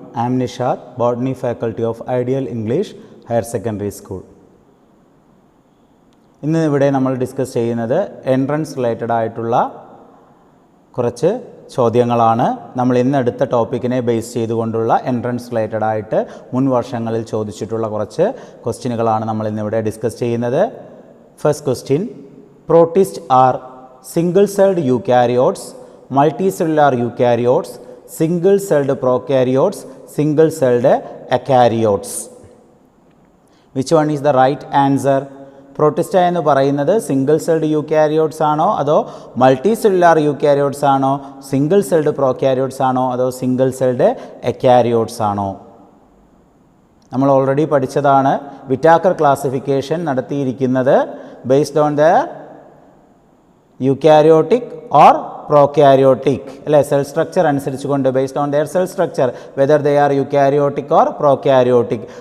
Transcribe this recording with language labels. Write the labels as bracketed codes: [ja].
[en] I am Nishad, Botany faculty of Ideal English Higher Secondary School. [ml] ഇന്ന് ഇവിടെ നമ്മൾ discuss ചെയ്യുന്നത് എൻട്രൻസ് റിലേറ്റഡ് ആയിട്ടുള്ള കുറച്ച് ചോദ്യങ്ങളാണ്. നമ്മൾ ഇന്ന് എടുത്ത ടോപ്പിക്കിനെ ബേസ് ചെയ്തുകൊണ്ടുള്ള എൻട്രൻസ് റിലേറ്റഡ് ആയിട്ട് മുൻ വർഷങ്ങളിൽ ചോദിച്ചിട്ടുള്ള കുറച്ച് ക്വസ്റ്റ്യനുകളാണ് നമ്മൾ ഇന്നിവിടെ ഡിസ്കസ് ചെയ്യുന്നത്. [en] First question, protist are single celled eukaryotes, multicellular eukaryotes, single celled prokaryotes, single celled eukaryotes. Which one is the right answer? [ml] Protista എന്ന് പറയുന്നത് സിംഗിൾ സെൽഡ് യൂക്കാരിയോട്സ് ആണോ അതോ മൾട്ടി സെല്ലുലാർ യൂക്കാരിയോട്സ് ആണോ, സിംഗിൾ സെൽഡ് പ്രോക്കാരിയോട്സ് ആണോ അതോ single celled എക്കാരിയോട്സ് ആണോ? നമ്മൾ already പഠിച്ചതാണ്. വിറ്റാക്കർ ക്ലാസിഫിക്കേഷൻ നടത്തിയിരിക്കുന്നത് [en] based on the eukaryotic or prokaryotic [ml] അല്ലെ, സെൽ സ്ട്രക്ചർ അനുസരിച്ചുകൊണ്ട് [en] Based on their cell structure whether they are eukaryotic or prokaryotic.